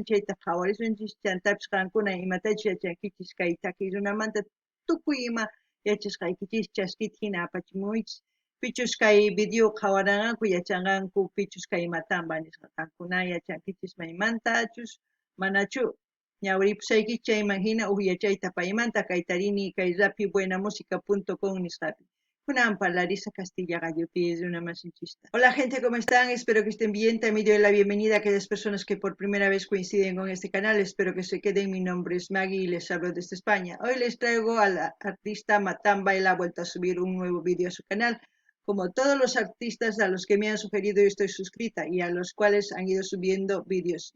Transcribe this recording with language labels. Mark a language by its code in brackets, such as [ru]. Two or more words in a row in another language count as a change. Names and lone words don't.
[qu] chayta qhawarisunchis chantapis qankuna imatachus yachankichis kay takiy runamanta tukuy ima yachashqaykichis chaskita hina apachimuychis pichus kay video qhawaranqaku yachanqanku pichus kay Matamba nisqa qankuna yachankichis maymantachus manachu ñawripusaykichis chayman hina yachayta paymanta kaytarini kay rapibuenamusica.com nisqapi kunan parlarisa Castilla gallopi una masinchista. [es] Hola gente, ¿cómo están? Espero que estén bien. También doy la bienvenida a aquellas personas que por primera vez coinciden con este canal. Espero que se queden. Mi nombre es Maggie y les hablo desde España. Hoy les traigo al artista Matamba. Él ha vuelto a subir un nuevo vídeo a su canal. Como todos los artistas a los que me han sugerido, yo estoy suscrita y a los cuales han ido subiendo vídeos.